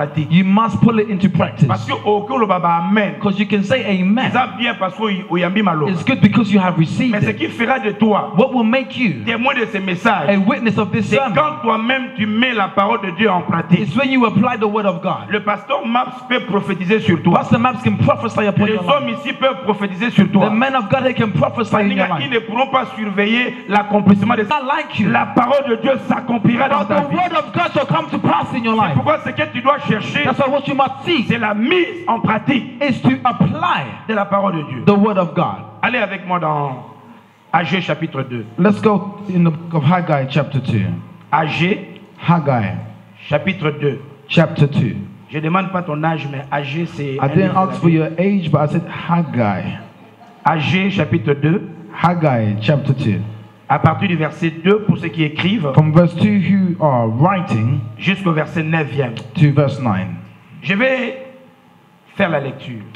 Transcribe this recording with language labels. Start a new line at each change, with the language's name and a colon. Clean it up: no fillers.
English: You must pull it into practice. Because you can say amen. It's good because you have received
French: Mais ce
English: it.
French: qui fera de toi
English: What will make you
French: témoin de ce message,
English: a witness of this
French: c'est
English: sermon
French: quand toi-même tu mets la parole de Dieu en pratique.
English: is when you apply the word of God.
French: Le pasteur Maps peut prophétiser sur toi.
English: Pastor Maps can prophesy upon
French: Les
English: your
French: hommes
English: life.
French: ici peuvent prophétiser sur
English: The
French: toi.
English: men of God, they can prophesy in your
French: Ils
English: life.
French: ne pourront pas surveiller l'accomplissement de
English: Not like you.
French: la parole de Dieu s'accomplira dans
English: But
French: ta
English: the
French: vie.
English: word of God shall come to pass in your
French: C'est
English: life.
French: pourquoi ce que tu dois chercher,
English: That's why what you must seek
French: c'est la mise en pratique
English: is to apply
French: de la parole de Dieu.
English: the word of God.
French: Allez avec moi dans Agé chapitre 2.
English: Let's go in the book of Haggai chapter 2.
French: Agé
English: Haggai
French: chapitre 2.
English: chapter 2.
French: Je ne demande pas ton âge, mais Agé c'est...
English: I didn't ask for your age, but I said Haggai.
French: Agé chapitre 2,
English: Haggai chapter 2.
French: à partir du verset 2 pour ceux qui écrivent,
English: From verse 2 who are writing
French: jusqu'au verset 9e.
English: to verse 9.
French: Je vais faire la lecture.